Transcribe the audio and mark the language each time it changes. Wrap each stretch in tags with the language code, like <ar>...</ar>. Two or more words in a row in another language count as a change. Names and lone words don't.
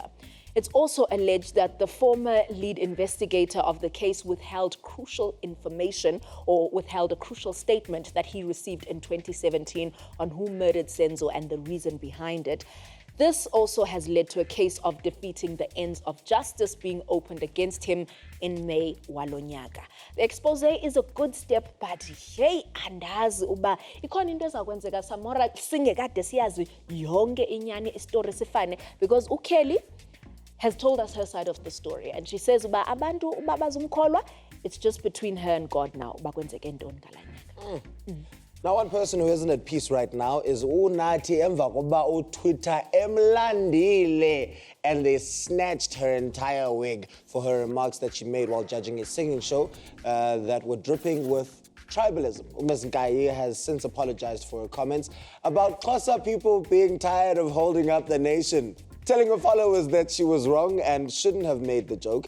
<en>It's also alleged that the former lead investigator of the case withheld crucial information or withheld a crucial statement that he received in 2017 on who murdered Senzo and the reason behind it. This also has led to a case of defeating the ends of justice being opened against him in May walonyaka. The expose is a good step, but hey,</en> <xh>andazi uba ikhona into ezakwenzeka samora singekade siyazi yonke inyani istory sifane,</xh> <en>because uKelly has told us her side of the story, and she says</en> <xh>uba abantu uba bazumkholwa,</xh> <en>it's just between her and God now</en> <xh>uba kwenzeke ntoni ngalanyaka.</xh> <en>Now, one person who isn't at peace right now is Unathi</en> <xh>emva kokuba Twitter emlandile,</xh> <en>and they snatched her entire wig for her remarks that she made while judging a singing show that were dripping with tribalism. Ms. Nkayi has since apologized for her comments about Xhosa people being tired of holding up the nation, telling her followers that she was wrong and shouldn't have made the joke.</en>